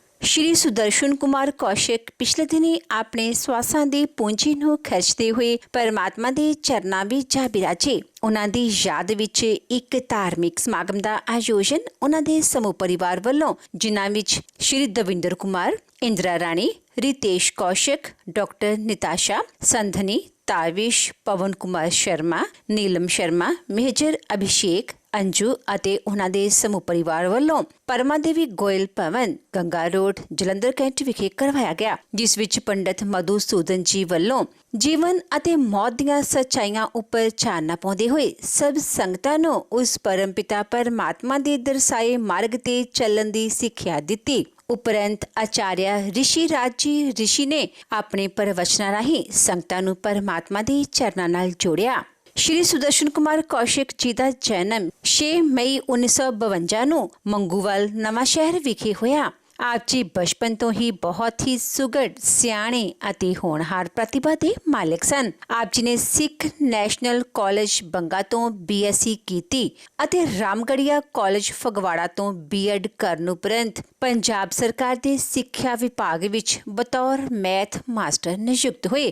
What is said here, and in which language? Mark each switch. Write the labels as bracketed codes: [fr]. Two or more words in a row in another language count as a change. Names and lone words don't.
[pa] ਸ਼੍ਰੀ ਸੁਦਰਸ਼ਨ ਕੁਮਾਰ ਕੌਸ਼ਿਕ ਪਿਛਲੇ ਦਿਨੀਂ ਆਪਣੇ ਸਵਾਸਾਂ ਦੀ ਪੂੰਜੀ ਨੂੰ ਖਿੱਚਦੇ ਹੋਏ ਪਰਮਾਤਮਾ ਦੇ ਚਰਨਾਂ ਵਿੱਚ ਜਾ ਬਿਰਾਜੇ। ਉਹਨਾਂ ਦੀ ਯਾਦ ਵਿੱਚ ਇੱਕ ਧਾਰਮਿਕ ਸਮਾਗਮ ਦਾ ਆਯੋਜਨ ਉਹਨਾਂ ਦੇ ਸਮੂਹ ਪਰਿਵਾਰ ਵੱਲੋਂ, ਜਿਨ੍ਹਾਂ ਵਿੱਚ ਸ਼੍ਰੀ ਦਵਿੰਦਰ ਕੁਮਾਰ, इंदिरा राणी, रितेश कौशिक, डॉक्टर निताशा संधनी, ताविश, पवन कुमार शर्मा, नीलम शर्मा, मेजर अभिषेक, अंजू ਅਤੇ ਉਹਨਾਂ ਦੇ ਸਮੂਹ ਪਰਿਵਾਰ ਵੱਲੋਂ ਪਰਮਾ ਦੇਵੀ ਗੋਇਲ ਭਵਨ, ਗੰਗਾ ਰੋਡ, ਜਲੰਧਰ ਕੈਂਟ ਵਿਖੇ ਕਰਵਾਇਆ ਗਿਆ, ਜਿਸ ਵਿੱਚ ਪੰਡਤ ਮਧੂਸੂਦਨ ਜੀ ਵੱਲੋਂ ਜੀਵਨ ਅਤੇ ਮੌਤ ਦੀਆਂ ਸੱਚਾਈਆਂ ਉੱਪਰ ਚਾਨਣਾ ਪਾਉਂਦੇ ਹੋਏ ਸਭ ਸੰਗਤਾਂ ਨੂੰ ਉਸ ਪਰਮਪਿਤਾ ਪਰਮਾਤਮਾ ਦੇ ਦਰਸਾਏ ਮਾਰਗ ਤੇ ਚੱਲਣ ਦੀ ਸਿੱਖਿਆ ਦਿੱਤੀ। ਉਪਰੰਤ ਆਚਾਰੀਆ ਰਿਸ਼ੀ ਰਾਜ ਜੀ ਰਿਸ਼ੀ ਨੇ ਆਪਣੇ ਪ੍ਰਵਚਨਾਂ ਰਾਹੀਂ ਸੰਗਤਾਂ ਨੂੰ ਪਰਮਾਤਮਾ ਦੇ ਚਰਨਾਂ ਨਾਲ ਜੋੜਿਆ। ਸ਼੍ਰੀ ਸੁਦਰਸ਼ਨ ਕੁਮਾਰ ਕੌਸ਼ਿਕ ਜੀ ਕਾ ਜਨਮ 6 ਮਈ 1952 ਨੂੰ ਮੰਗੂਵਾਲ ਨਵਾਂਸ਼ਹਿਰ ਵਿਖੇ ਹੋਇਆ। ਆਪ ਜੀ ਬਚਪਨ ਤੋਂ ਹੀ ਬਹੁਤ ਹੀ ਸੁਘੜ, ਸਿਆਣੇ ਅਤੇ ਹੋਣਹਾਰ ਪ੍ਰਤਿਭਾ ਦੇ ਮਾਲਕ ਸਨ। ਆਪ ਜੀ ਨੇ ਸਿੱਖ ਨੈਸ਼ਨਲ ਕਾਲਜ ਬੰਗਾ ਤੋਂ BSc ਕੀਤੀ ਅਤੇ ਰਾਮਗੜੀਆ ਕਾਲਜ ਫਗਵਾੜਾ ਤੋਂ B.Ed ਕਰਨ ਉਪਰੰਤ ਪੰਜਾਬ ਸਰਕਾਰ ਦੇ ਸਿੱਖਿਆ ਵਿਭਾਗ ਵਿੱਚ ਬਤੌਰ ਮੈਥ ਮਾਸਟਰ ਨਿਯੁਕਤ ਹੋਏ।